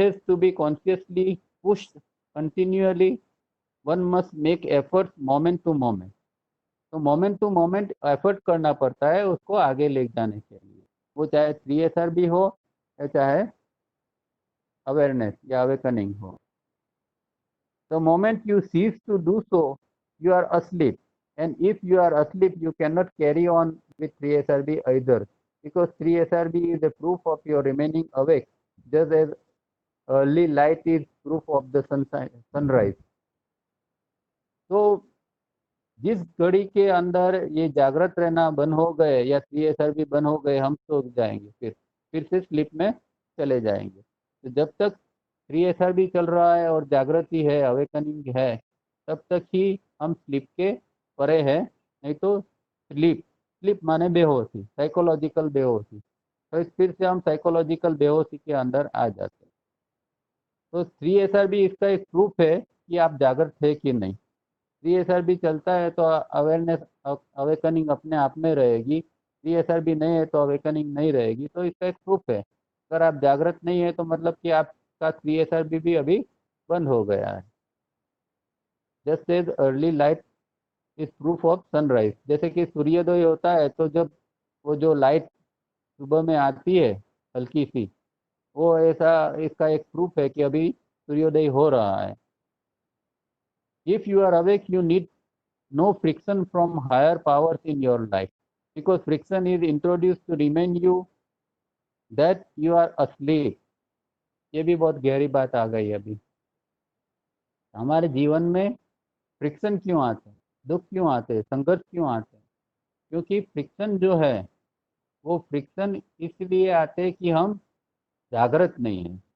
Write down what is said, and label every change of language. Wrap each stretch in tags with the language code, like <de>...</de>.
<en>It has to be consciously pushed continuously, one must make effort moment to moment.</en> <hi>तो moment to moment effort करना पड़ता है उसको आगे ले जाने के लिए, वो चाहे 3SRB हो या चाहे अवेयरनेस या अवेकनिंग हो।</hi> <en>The moment you cease to do so, you are asleep. And if you are asleep, you cannot carry on with 3SRB either, because 3SRB is a proof of your remaining awake, just as early light is proof of the sunrise.</en> <hi>तो जिस घड़ी के अंदर ये जागृत रहना बंद हो गए या 3SRB बंद हो गए, हम सो जाएंगे, फिर से स्लीप में चले जाएंगे। तो जब तक 3SRB चल रहा है और जागृति है, अवेकनिंग है, तब तक ही हम स्लीप के परे हैं। नहीं तो स्लीप, स्लीप माने बेहोशी, साइकोलॉजिकल बेहोशी, तो फिर से हम साइकोलॉजिकल बेहोशी के अंदर आ जाते हैं। तो 3SRB इसका एक प्रूफ है कि आप जागृत है कि नहीं। 3SRB चलता है तो अवेयरनेस, अवेकनिंग अपने आप में रहेगी। 3SRB नहीं है तो अवेकनिंग नहीं रहेगी। तो इसका एक प्रूफ है, अगर आप जागृत नहीं है तो मतलब कि आपका 3SRB भी अभी बंद हो गया है।</hi> <en>Just as early light is proof of sunrise.</en> <hi>जैसे कि सूर्योदय होता है तो जब वो जो लाइट सुबह में आती है हल्की सी, वो ऐसा इसका एक प्रूफ है कि अभी सूर्योदय हो रहा है।</hi> <en>If you are awake you need no friction from higher powers in your life because friction is introduced to remind you that you are asleep।</en> <hi>ये भी बहुत गहरी बात आ गई अभी। हमारे जीवन में फ्रिक्शन क्यों आते हैं, दुख क्यों आते हैं, संघर्ष क्यों आते हैं? क्योंकि फ्रिक्शन जो है वो फ्रिक्शन इसलिए आते हैं कि हम जागृत नहीं है।</hi>